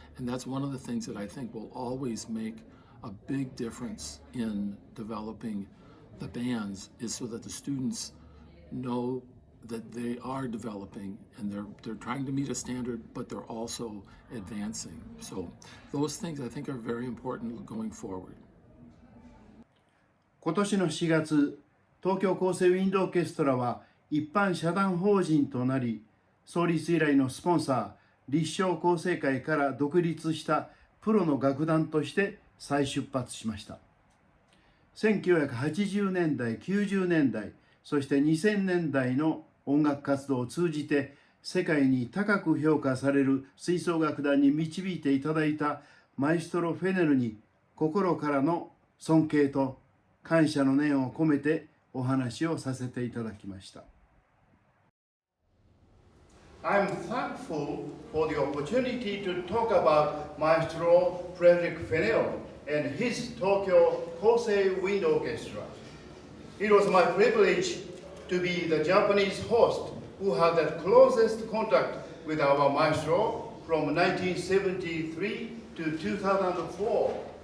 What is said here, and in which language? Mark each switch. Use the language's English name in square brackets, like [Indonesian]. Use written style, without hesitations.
[English] And that's one of the things that I think will always make a big difference in developing the bands, is so that the students know that they are developing and they're trying to meet a standard, but they're also advancing. So those things I think are very important going forward. [Japanese] 今年の4月、東京厚生ウィンドオーケストラは一般社団法人となり、創立以来のスポンサー、立正厚生会から独立したプロの楽団として再出発しました。 1980年代、90年代、そして2000年代の音楽活動を通じて世界に高く評価される吹奏楽団に導いていただいたマエストロ・フェネルに心からの尊敬と感謝の念を込めてお話をさせていただきました。 [English] I'm thankful for the opportunity to talk about Maestro Frederick Fennell and his Tokyo Kosei Wind Orchestra. It was my privilege to be the Japanese host who had the closest contact with our maestro from 1973 to 2004.